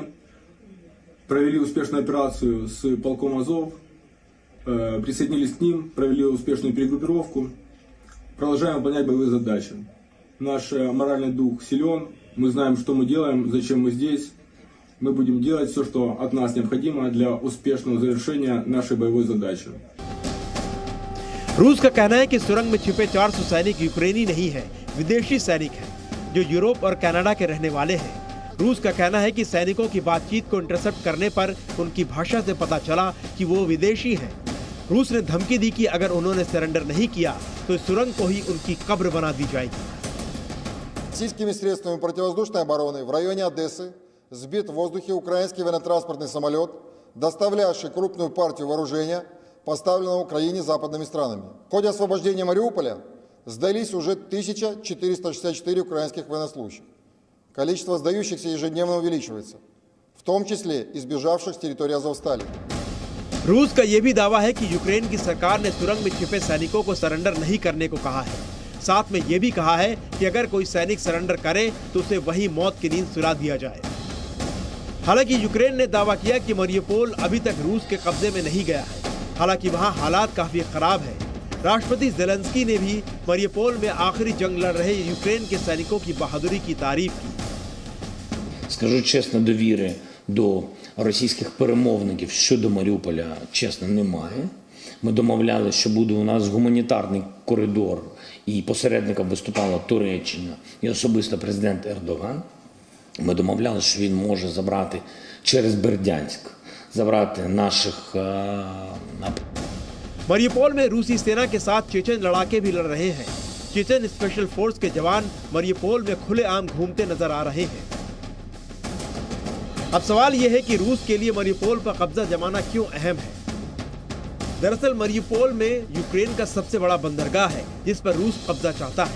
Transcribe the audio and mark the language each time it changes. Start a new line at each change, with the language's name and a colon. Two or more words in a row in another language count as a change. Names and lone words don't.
Russian: Провели успешную операцию с полком Азов, присоединились к ним, провели успешную перегруппировку, продолжаем выполнять боевые задачи. Наш моральный дух силен, мы знаем, что мы делаем, зачем мы здесь. Мы будем делать все, что от нас необходимо для успешного завершения нашей боевой задачи.
Hindi: रूस का कहना है कि सुरंग में छिपे 400 सैनिक यूक्रेनी नहीं है, विदेशी सैनिक हैं, जो यूरोप और कनाडा के रहने वाले हैं। रूस का कहना है कि सैनिकों की बातचीत को इंटरसेप्ट करने पर उनकी भाषा से पता चला कि वो विदेशी हैं। रूस ने धमकी दी कि अगर उन्होंने सरेंडर नहीं किया तो इस सुरंग को ही उनकी कब्र बना दी जाएगी।
Russian: Российскими средствами противовоздушной обороны в районе Одессы сбит в воздухе украинский военно-транспортный самолет, доставлявший крупную партию вооружения, поставленного Украине западными странами. В ходе освобождения Мариуполя сдались уже 1464 украинских военнослужащих. Количество сдающихся ежедневно увеличивается. в том числе избежавших с территории Азовстали.
Hindi: रूस का यह भी दावा है कि यूक्रेन की सरकार ने सुरंग में छिपे सैनिकों को सरेंडर नहीं करने को कहा है। साथ में यह भी कहा है कि अगर कोई सैनिक सरेंडर करे तो उसे वही मौत की नींद सुला दिया जाए। हालांकि यूक्रेन ने दावा किया कि मरियुपोल अभी तक रूस के कब्जे में नहीं गया है। हालांकि वहां हालात काफी खराब है। राष्ट्रपति ज़ेलेंस्की ने भी मरियुपोल में आखिरी जंग लड़ रहे यूक्रेन के सैनिकों की बहादुरी की तारीफ की।
Ukrainian: Скажу чесно, довіри до російських перемовників щодо Маріуполя, чесно, немає. Ми домовлялися, що буде у нас гуманітарний коридор, і посередником виступала Туреччина і особисто президент Ердоган. Ми домовлялися, що він може забрати через Бердянськ, забрати наших...
Hindi: मरियुपोल में रूसी सेना के साथ चेचन लड़ाके भी लड़ रहे हैं। चेचन स्पेशल फोर्स के जवान मरियुपोल में खुलेआम घूमते नजर आ रहे हैं। अब सवाल यह है कि रूस के लिए मरियुपोल पर कब्जा जमाना क्यों अहम है। दरअसल मरियुपोल में यूक्रेन का सबसे बड़ा बंदरगाह है जिस पर रूस कब्जा चाहता है।